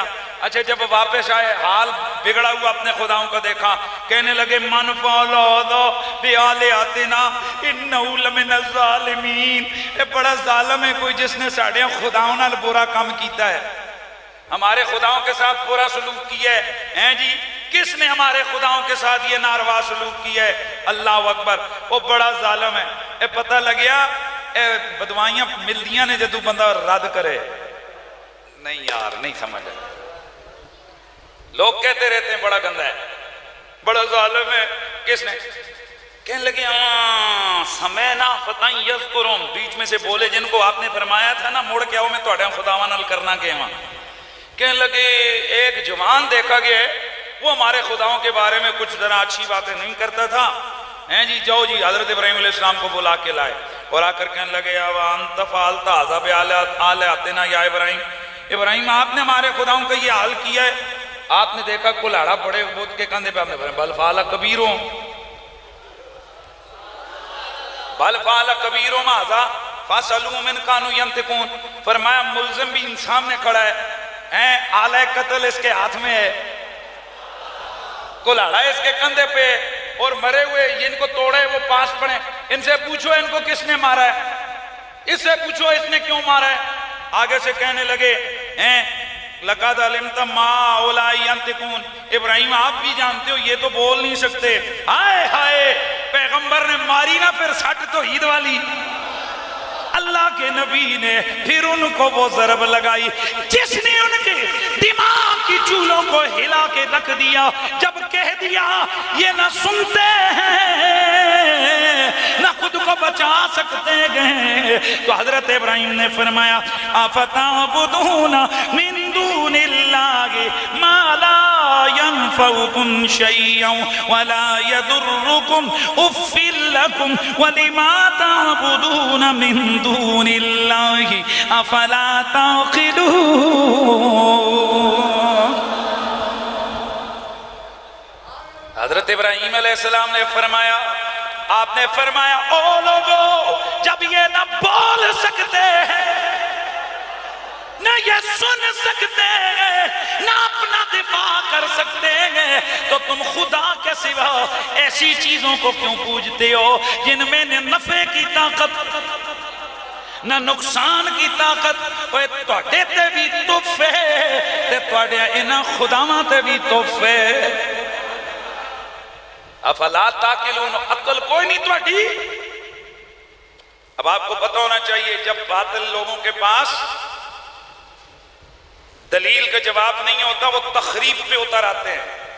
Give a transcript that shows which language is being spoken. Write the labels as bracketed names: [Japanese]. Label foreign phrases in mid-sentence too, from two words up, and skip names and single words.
[Urdu] اچھا جب واپس آئے حال بگڑا ہوا اپنے خداؤں کا دیکھا, کہنے لگے [Arabic] من فعل ھذا بآلہتنا انہ لمن الظالمین, [Punjabi] اے بڑا ظالم ہے کوئی جس نے ساڑھے خداؤں نال برا کام کیتا ہے, [Urdu] ہمارے خداؤں کے ساتھ برا سلوک کیا ہے جی. کس نے ہمارے خداؤں کے ساتھ یہ ناروا سلوک کیا ہے؟ [Arabic] اللہ اکبر, [Urdu] وہ بڑا ظالم ہے. [Punjabi] اے پتہ لگیا اے بدوائیاں ملدیاں نے جدو بندہ رد کرے, نہیں یار نہیں سمجھ آئے. [Urdu] لوگ کہتے رہتے ہیں بڑا گندہ ہے بڑا ظالم ہے, کس نے؟ کہنے لگے [Arabic] سمینا فتن یذکرہم, [Urdu] بیچ میں سے بولے جن کو آپ نے فرمایا تھا نا [Punjabi] موڑ کے آؤ میں تہاڈے خداواں نال کرنا [Urdu] کہ وہاں. کہنے لگے ایک جوان دیکھا گیا ہے وہ ہمارے خداؤں کے بارے میں کچھ ذرا اچھی باتیں نہیں کرتا تھا ہیں جی. جاؤ جی حضرت ابراہیم علیہ السلام کو بلا کے لائے اور آ کر کہنے لگے [Arabic] وانت فعلت ھذا بآلہتنا یا ابراہیم, [Urdu] ابراہیم آپ نے ہمارے خداؤں کا یہ حال کیا ہے. آپ نے دیکھا کلاڑا بڑے بت کے کندھے پہ, آپ نے [Arabic] بل فعل کبیرہم بل فعل کبیرہم ھذا فاسألوہم ان کانوا ینطقون. [Urdu] فرمایا ملزم بھی سامنے کھڑا ہے, آلہ قتل اس کے ہاتھ میں ہے, کلاڑا اس کے کندھے پہ, اور مرے ہوئے ان کو توڑے وہ پاس پڑے. ان سے پوچھو ان کو کس نے مارا ہے, اس سے پوچھو اس نے کیوں مارا ہے. آگے سے کہنے لگے [Arabic] لقد علمت ما اولاء ینطقون, [Urdu] ابراہیم آپ بھی جانتے ہو یہ تو بول نہیں سکتے. [Punjabi] ہائے ہائے, پیغمبر نے ماری نا پھر سٹ توحید والی. [Urdu] اللہ کے نبی نے پھر ان کو وہ ضرب لگائی جس نے ان کے دماغ کی چولوں کو ہلا کے رکھ دیا. جب کہہ دیا یہ نہ سنتے ہیں نہ خود کو بچا سکتے گئے, تو حضرت ابراہیم نے فرمایا [Arabic] افتعبدون من دون اللہ ما لا ينفعكم شيئا ولا يضركم اف لكم ولما تعبدون من دون اللہ افلا تعقلون. [Urdu] حضرت ابراہیم علیہ السلام نے فرمایا, آپ نے فرمایا او لوگو جب یہ نہ بول سکتے ہیں نہ یہ سن سکتے ہیں نہ اپنا دفاع کر سکتے ہیں, تو تم خدا کے سوا ایسی چیزوں کو کیوں پوجتے ہو جن میں نہ نفع کی طاقت نہ نقصان کی طاقت. [Punjabi] تواڈے تے بھی تحفے تے تواڈے انہاں خداواں تے بھی تحفے. [Arabic] افلا تاکلون, [Punjabi] عقل کوئی نہیں تواڈی. [Urdu] اب آپ کو پتہ ہونا چاہیے جب باطل لوگوں کے پاس دلیل کا جواب نہیں ہوتا وہ تخریب پہ اتر آتے ہیں.